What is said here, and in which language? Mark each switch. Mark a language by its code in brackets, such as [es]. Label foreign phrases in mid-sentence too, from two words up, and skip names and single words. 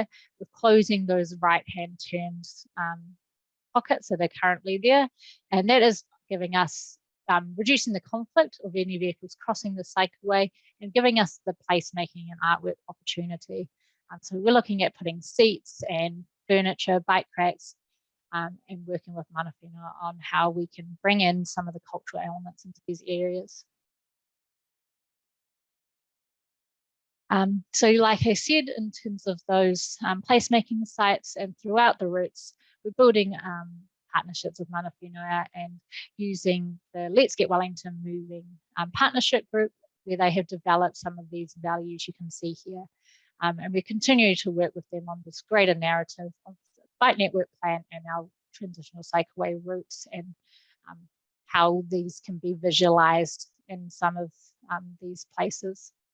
[en] We're closing those right-hand turns pockets that are currently there, and that is giving us reducing the conflict of any vehicles crossing the cycleway and giving us the placemaking and artwork opportunity. So we're looking at putting seats and furniture, bike racks, and working with [mi] mana whenua [en] on how we can bring in some of the cultural elements into these areas. So like I said, in terms of those placemaking sites and throughout the routes, we're building partnerships with [mi] mana whenua [en] and using the Let's Get Wellington Moving partnership group, where they have developed some of these values you can see here. And we continue to work with them on this greater narrative of the bike network plan and our transitional cycleway routes, and how these can be visualized in some of these places.